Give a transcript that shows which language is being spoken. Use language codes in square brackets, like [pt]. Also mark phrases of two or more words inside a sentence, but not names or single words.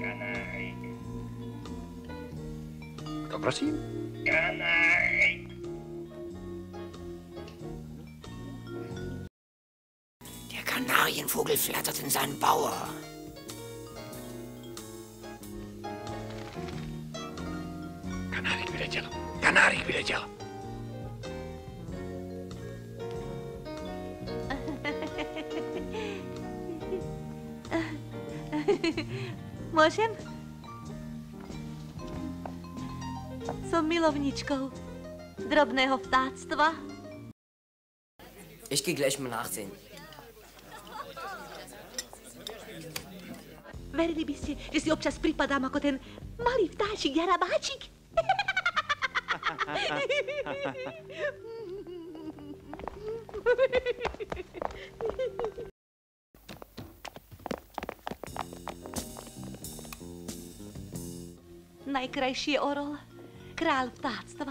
[sk] Kto prosím? [de] Der Kanarienvogel flattert in seinen Bauer. [sk] Kanárik vyletěl. Kanárik vyletěl. Môžem? Som milovničkou drobného vtáctva. [de] Ich geh gleich mal nachsehen. [sk] Verili by ste, že si občas pripadám ako ten malý vtáčik jarabáčik? Najkrajší je orol, kráľ vtáctva.